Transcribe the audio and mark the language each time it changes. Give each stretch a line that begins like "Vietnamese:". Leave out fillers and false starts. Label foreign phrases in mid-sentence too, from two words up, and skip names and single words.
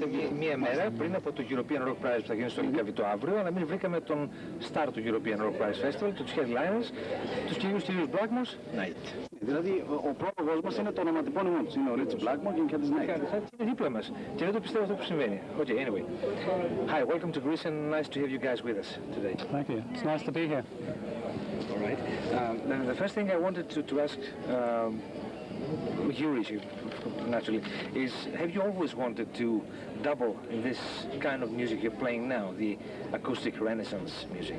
Greek: μία μέρα πριν από το European Rock Prize που θα γίνει στο Λυκαβητό αύριο, αλλά μην βρήκαμε τον star του European Rock Prize Festival, τους headliners, τους κυρίους Blackmore Night. Δηλαδή, ο πρόλογος μας είναι το ονοματεπώνυμό τους. Είναι ο Ritchie Blackmore και η Candice Night. Είναι δίπλα μας και δεν το πιστεύω αυτό που συμβαίνει.
English: Okay, anyway. Hi, welcome to Greece and nice to have you guys with us today. Thank you. It's nice to be here. All right. The first thing I wanted to ask you, Ritchie, naturally, is have you always wanted to double in this kind of music you're playing now, the acoustic Renaissance music?